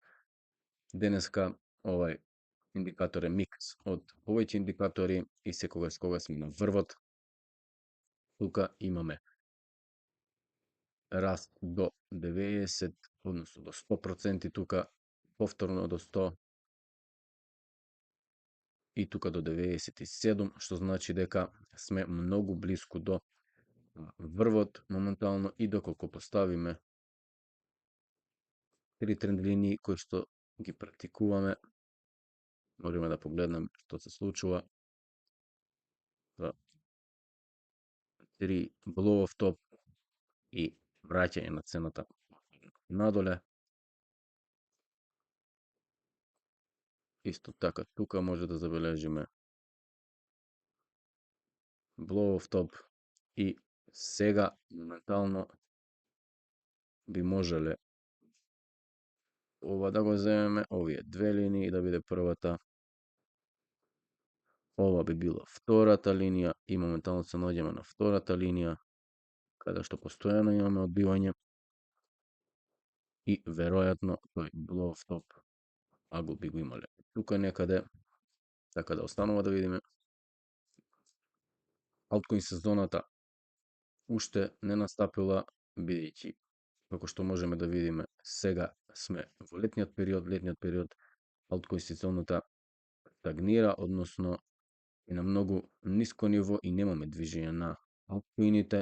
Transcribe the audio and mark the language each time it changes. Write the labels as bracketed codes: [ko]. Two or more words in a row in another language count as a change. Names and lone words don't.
[mk] Денеска овај индикатор е микс од повеќе индикатори и секогаш кога сме на врвот, тука имаме раст до 90, односно до 100%, тука повторно до 100 и тука до 97, што значи дека сме многу блиску до врвот моментално. И доколку поставиме 3 тренд линии кои што ги практикуваме, можеме да погледнеме што се случува. 3 [en] blow off top [mk] и враќање на цената надоле. Исто така тука може да забележиме [en] blow off top [mk] i сега моментално би можеле ова да го земеме, овие две линии да биде првата, ова би била втората линија и моментално се наоѓаме на втората линија, каде што постојано имаме одбивање и веројатно тој [en] blow off top [mk] агл би го имале тука некаде, така да останува да видиме. Алткоин сезоната уште не настапила, бидејќи како што можеме да видиме сега сме во летниот период, алткоин сезоната стагнира, односно е на многу ниско ниво и немаме движење на алткоините.